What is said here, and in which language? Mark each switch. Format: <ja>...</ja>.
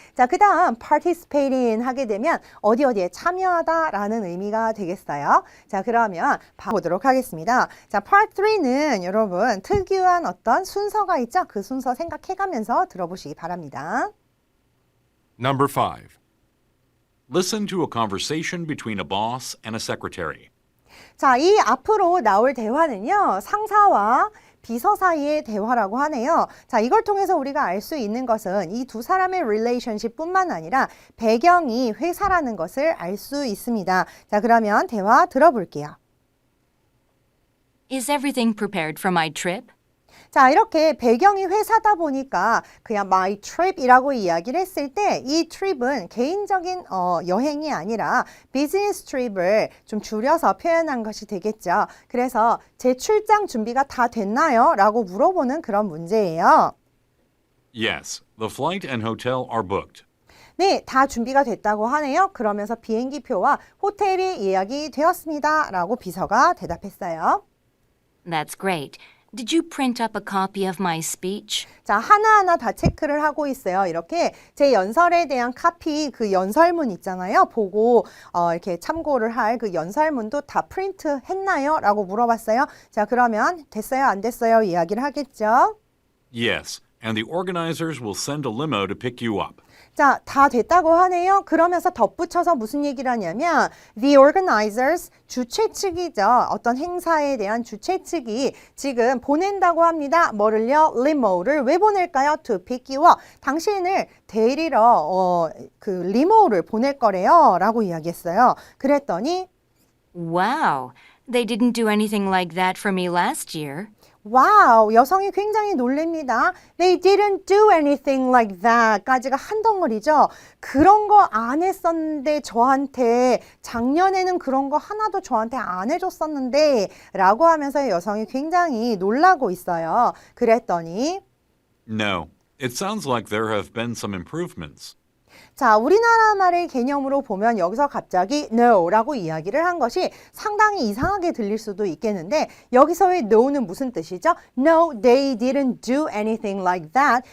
<ko>자, 그 다음 participate in 하게 되면 어디에 참여하다라는 의미가 되겠어요. 자, 그러면 봐보도록 하겠습니다. 자, Part 3는 여러분 특유한 어떤 순서가 있죠? 그 순서 생각해가면서 들어보시기 바랍니다.</ko> <en>Number 5. Listen to a conversation between a boss and a secretary.</en> <ko>자, 이 앞으로 나올 대화는요. 상사와 비서 사이의 대화라고 하네요. 자, 이걸 통해서 우리가 알 수 있는 것은 이 두 사람의 relationship 뿐만 아니라 배경이 회사라는 것을 알 수 있습니다. 자, 그러면 대화 들어볼게요.</ko> <en>Is everything prepared for my trip?</en> <ko>자, 이렇게 배경이 회사다 보니까 그냥 my trip이라고 이야기를 했을 때 이 trip은 개인적인 여행이 아니라 business trip을 좀 줄여서 표현한 것이 되겠죠. 그래서 제 출장 준비가 다 됐나요? 라고 물어보는 그런 문제예요.</ko> <en>Yes, the flight and hotel are booked.</en> <ko>네, 다 준비가 됐다고 하네요. 그러면서 비행기표와 호텔이 예약이 되었습니다. 라고 비서가 대답했어요.</ko> <en>That's great. Did you print up a copy of my speech?</en> <ko>자, 하나하나 다 체크를 하고 있어요. 이렇게 제 연설에 대한 카피, 그 연설문 있잖아요. 보고 이렇게 참고를 할 그 연설문도 다 프린트 했나요? 라고 물어봤어요. 자, 그러면 됐어요? 안 됐어요? 이야기를 하겠죠.</ko> <en>Yes, and the organizers will send a limo to pick you up.</en> <ko>자, 다 됐다고 하네요. 그러면서 덧붙여서 무슨 얘기를 하냐면 the organizers, 주최 측이죠. 어떤 행사에 대한 주최 측이 지금 보낸다고 합니다. 뭐를요? limo를 왜 보낼까요?</ko> <en>to pick you up.</en> <ko>당신을 데리러 그 리모를 보낼 거래요. 라고 이야기했어요. 그랬더니</ko> <en>Wow, they didn't do anything like that for me last year.</en> <ko>와우, 여성이 굉장히 놀랍니다.</ko> <en>They didn't do anything like that</en> <ko>까지가 한 덩어리죠. 그런 거 안 했었는데 저한테 작년에는 그런 거 하나도 저한테 안 해줬었는데 라고 하면서 여성이 굉장히 놀라고 있어요. 그랬더니</ko> <en>No, It sounds like there have been some improvements.</en> <ko>자, 우리나라 말의 개념으로 보면 여기서 갑자기 no라고 이야기를 한 것이 상당히 이상하게 들릴 수도 있겠는데 여기서의 no는 무슨 뜻이죠?</ko> <en>No, they didn't do anything like that.</en>